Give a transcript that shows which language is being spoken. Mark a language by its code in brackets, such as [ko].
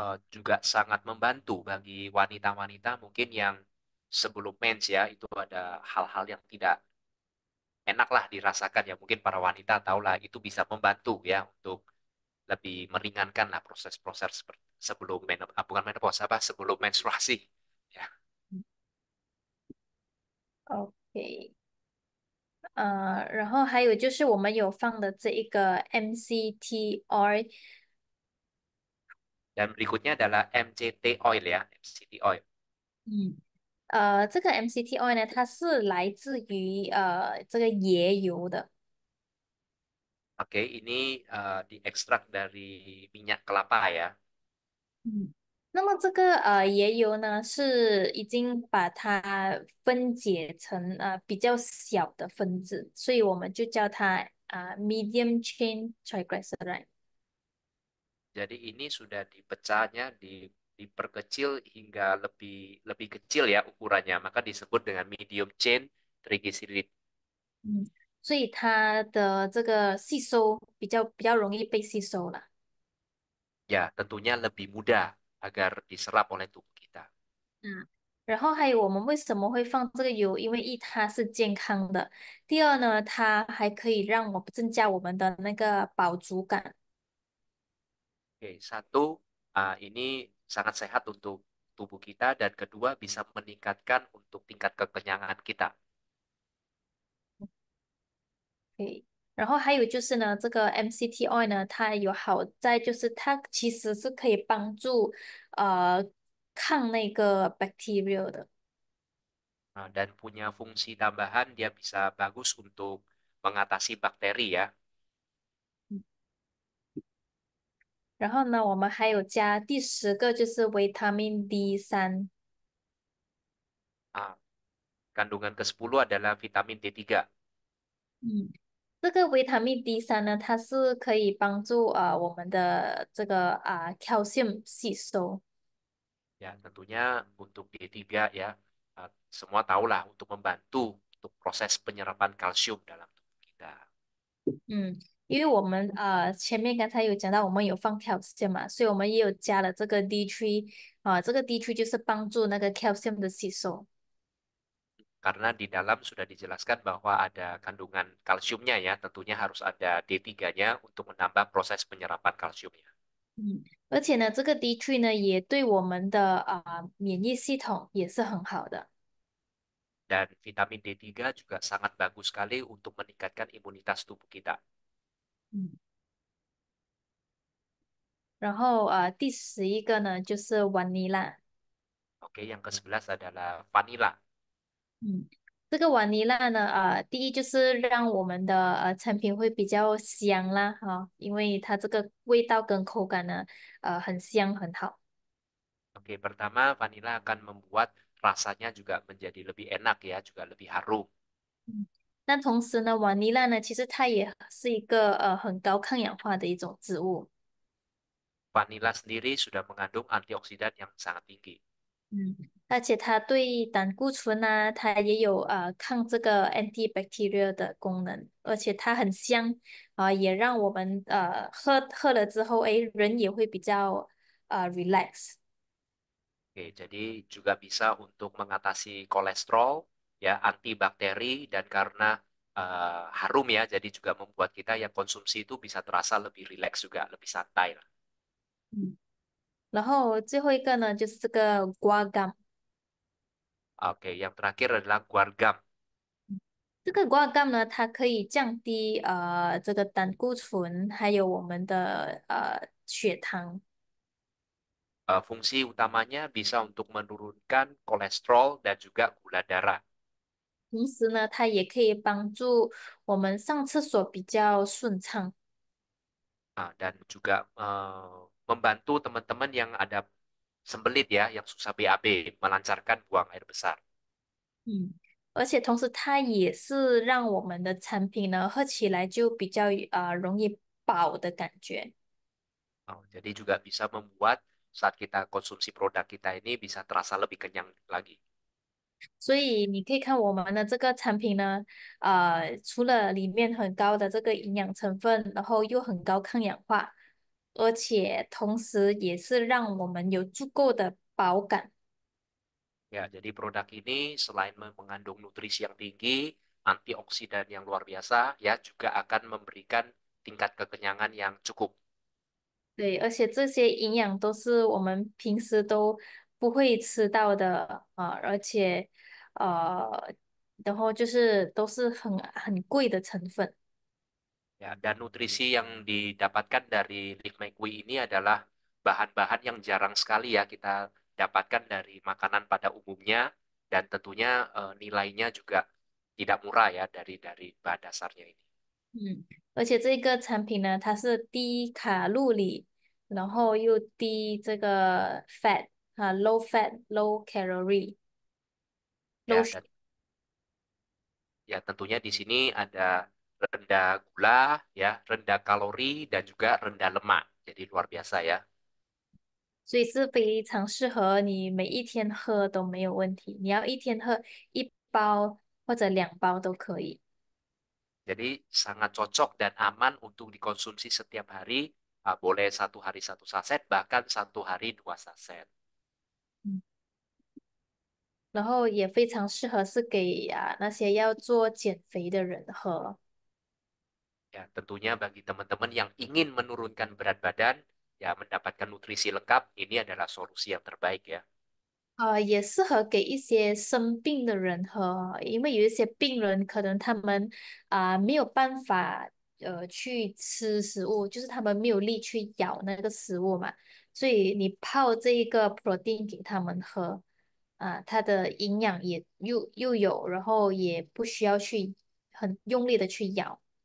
[id] Juga sangat membantu bagi wanita-wanita mungkin yang sebelum mens ya itu ada hal-hal yang tidak enak lah dirasakan ya mungkin para wanita tahu lah itu bisa membantu ya untuk lebih meringankan lah proses-proses sebelum bukan menopause apa sebelum menstruasi ya. [zh] OK，然后还有就是我们有放的这一个 MCT oil。 [id] Dan berikutnya adalah MCT oil ya MCT oil. [zh] 嗯，这个 MCT oil 呢，它是来自于这个椰油的。 [id] Oke, ini diekstrak dari minyak kelapa ya. [zh] 嗯，那么这个椰油呢，是已经把它分解成比较小的分子，所以我们就叫它medium chain triglyceride。 [id] Jadi ini sudah dipecahnya, diperkecil hingga lebih lebih kecil ya ukurannya, maka disebut dengan medium chain triglyceride. [zh] 嗯，所以它的这个吸收比较容易被吸收了。 [id] Ya, tentunya lebih mudah agar diserap oleh tubuh kita. [zh] 嗯，然后还有我们为什么会放这个油？因为一它是健康的，第二呢，它还可以让我们增加我们的那个饱足感。 [id] Oke, satu, ini sangat sehat untuk tubuh kita dan kedua bisa meningkatkan untuk tingkat kekenyangan kita. [zh] 对，然后还有就是呢，这个 MCT oil 呢，它有好在就是它其实是可以帮助呃抗那个 bacteria 的。 [id] Dan punya fungsi tambahan dia bisa bagus untuk mengatasi bakteri ya. [zh] 然后呢，我们还有加第10个就是维他命 D3。 [id] Ah, Kandungan ke-10 adalah vitamin D3. [zh] 嗯，这个维他命 D3呢，它是可以帮助我们的这个calcium 吸收。 [id] Ya, tentunya untuk D3 ya, semua tahulah untuk membantu untuk proses penyerapan kalsium dalam tubuh kita. [zh] 嗯，因为我们前面刚才有讲到我们有放 calcium 嘛，所以我们也有加了这个 D3 这个 D3就是帮助那个 calcium 的吸收。 [id] Karena di dalam sudah dijelaskan bahwa ada kandungan kalsiumnya ya, tentunya harus ada D3-nya untuk menambah proses penyerapan kalsiumnya. [zh] 嗯，而且呢，这个 D3呢也对我们的免疫系统也是很好的。 [id] Dan vitamin D3 juga sangat bagus sekali untuk meningkatkan imunitas tubuh kita. [zh] 嗯，然后第11个呢就是 vanilla。 [id] Oke, yang ke-11 adalah vanila. [zh] 嗯，这个瓦尼娜呢，第一就是让我们的产品会比较香啦，哈、因为它这个味道跟口感呢，很香很好。 [id] Oke, pertama vanila akan membuat rasanya juga menjadi lebih enak ya, juga lebih harum. [zh] 嗯，那同时呢，瓦尼娜呢，其实它也是一个很高抗氧化的一种植物。 [id] Vanila sendiri sudah mengandung antioksidan yang sangat tinggi. [zh] 嗯，而且它对胆固醇啊，它也有抗这个 antibacterial 的功能，而且它很香也让我们喝了之后，诶，人也会比较relax。 [id] Oke, jadi juga bisa untuk mengatasi kolesterol, ya, antibakteri, dan karena harum ya, jadi juga membuat kita yang konsumsi itu bisa terasa lebih rileks juga, lebih santai lah. [zh] 嗯，然后最后一个呢，就是这个瓜干。 [id] Oke, yang terakhir adalah guargam. [zh] 这个瓜干呢，它可以降低这个胆固醇，还有我们的血糖。 [id] Fungsi utamanya bisa untuk menurunkan kolesterol dan juga gula darah. [zh] 同时呢，它也可以帮助我们上厕所比较顺畅。 [id] Dan juga membantu teman-teman yang ada sembelit ya, yang susah BAB, melancarkan buang air besar. [zh] 嗯，而且同时它也是让我们的产品呢喝起来就比较容易饱的感觉。 [id] Jadi juga bisa membuat saat kita konsumsi produk kita ini bisa terasa lebih kenyang lagi. [zh] 所以你可以看我们的这个产品呢，除了里面很高的这个营养成分，然后又很高抗氧化，而且同时也是让我们有足够的饱感。 [id] Ya, jadi produk ini selain mengandung nutrisi yang tinggi, antioksidan yang luar biasa, ya juga akan memberikan tingkat kekenyangan yang cukup. [zh] 对，而且这些营养都是我们平时都不会吃到的啊，而且然后就是都是很贵的成分。 [id] Ya, dan nutrisi yang didapatkan dari Live My Quick ini adalah bahan-bahan yang jarang sekali ya kita dapatkan dari makanan pada umumnya dan tentunya nilainya juga tidak murah ya dari bahan dasarnya ini. [zh] 嗯，而且这个产品呢，它是低卡路里，然后又低这个 fat 啊， [en] low fat low calorie low [id] Ya, dan ya tentunya di sini ada rendah gula, ya, rendah kalori dan juga rendah lemak. Jadi luar biasa ya. [zh] 所以是非常适合你每一天喝都没有问题。你要一天喝1包或者2包都可以。 [id] Jadi sangat cocok dan aman untuk dikonsumsi setiap hari. Boleh satu hari satu saset, bahkan satu hari dua saset. [zh] 嗯，然后也非常适合是给那些要做减肥的人喝。 [id] Ya, tentunya bagi teman-teman yang ingin menurunkan berat badan, ya mendapatkan nutrisi lengkap, ini adalah solusi yang terbaik ya. [zh] 也适合给一些生病的人喝，因为有一些病人可能他们没有办法去吃食物，就是他们没有力去咬那个食物嘛，所以你泡这一个 protein 给他们喝它的营养也又有，然后也不需要去很用力的去咬。